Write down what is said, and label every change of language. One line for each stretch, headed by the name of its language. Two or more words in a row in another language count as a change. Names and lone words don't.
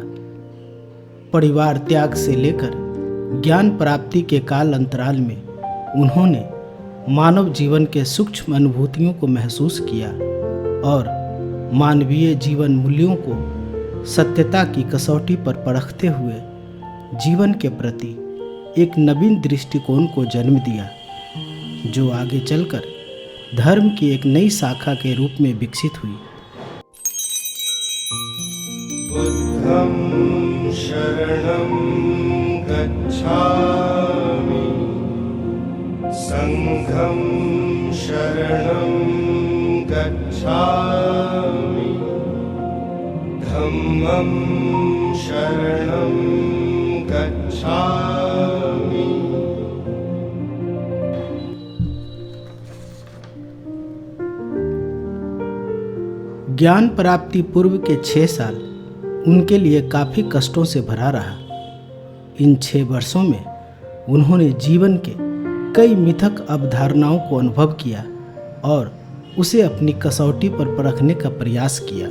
Hindi: परिवार त्याग से लेकर ज्ञान प्राप्ति के काल अंतराल में उन्होंने मानव जीवन के सूक्ष्म अनुभूतियों को महसूस किया और मानवीय जीवन मूल्यों को सत्यता की कसौटी पर परखते हुए जीवन के प्रति एक नवीन दृष्टिकोण को जन्म दिया, जो आगे चलकर धर्म की एक नई शाखा के रूप में विकसित हुई।
Pali: बुद्धं शरणं गच्छामि, संघं शरणं गच्छामि, धम्मं शरणं गच्छामि।
Hindi: ज्ञान प्राप्ति पूर्व के 6 साल उनके लिए काफ़ी कष्टों से भरा रहा। इन 6 वर्षों में उन्होंने जीवन के कई मिथक अवधारणाओं को अनुभव किया और उसे अपनी कसौटी पर परखने का प्रयास किया।